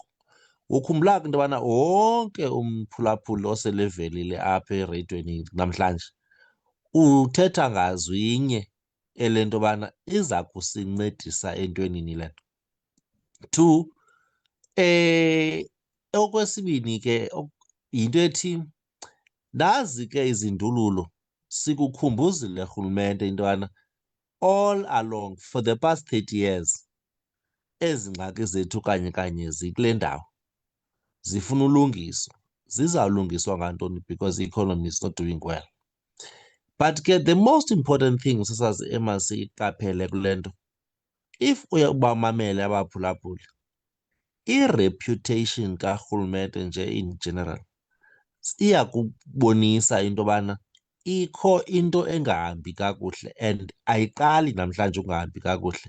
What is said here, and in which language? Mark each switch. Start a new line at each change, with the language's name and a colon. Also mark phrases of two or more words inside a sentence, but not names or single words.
Xhosa: Ukhumbula into yobana wonke umphulaphuli osele evelile apha ereyidweni namhlanje uthetha ngazwinye ele nto yobana iza kusincedisa entwenini le nto. Two, okwesibini ke yinto ethi nazi ke izindululo sikukhumbuzile rhulumente into yobana
English: all along for the past 30 years
Xhosa: ezi ngxaki zethu kanye zikule ndawo zifuna ulungiswa. Zizawulungiswa ngantoni?
English: Because the economy is not doing well.
Xhosa: But ke
English: the most important thing
Xhosa: sasazi emasiyiqaphele kule nto, if uyabamamele abaphulaphuli, i-reputation karhulumente nje
English: in general
Xhosa: iyakubonisa into yobana ikho into engahambi kakuhle and ayiqali namhlanje ukungahambi kakuhle.